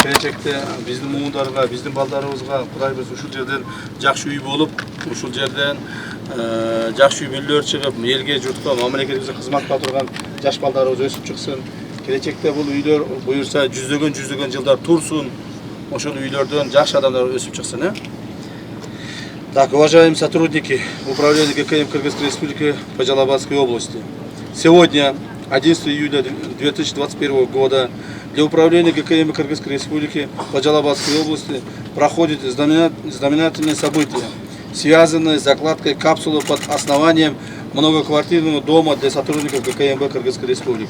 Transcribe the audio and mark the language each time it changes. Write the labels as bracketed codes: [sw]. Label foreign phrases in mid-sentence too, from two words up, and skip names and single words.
[ky] Келечекте биздин муундарга, биздин балдарыбызга Кудай буйрса ушул жерден жакшы үй болуп, ушул жерден жакшы үй бүлөлөр чыгып, элге, журтка, мамлекетибизге кызмат кыла турган жаш балдарыбыз өсүп чыксын. Келечекте бул үйлөр буйрса жүздөгөн жылдар турсун. Ошол үйлөрдөн жакшы адамдар өсүп чыксын, [ru] Так, уважаемые сотрудники Управления ГКМ Кыргызской Республики по Жалабатской области. Сегодня, 11 июля 2021 года, для Управления ГКМ Кыргызской Республики по Жалабатской области проходит знаменательное событие, связанное с закладкой капсулы под основанием многоквартирного дома для сотрудников ГКМБ Кыргызской Республики.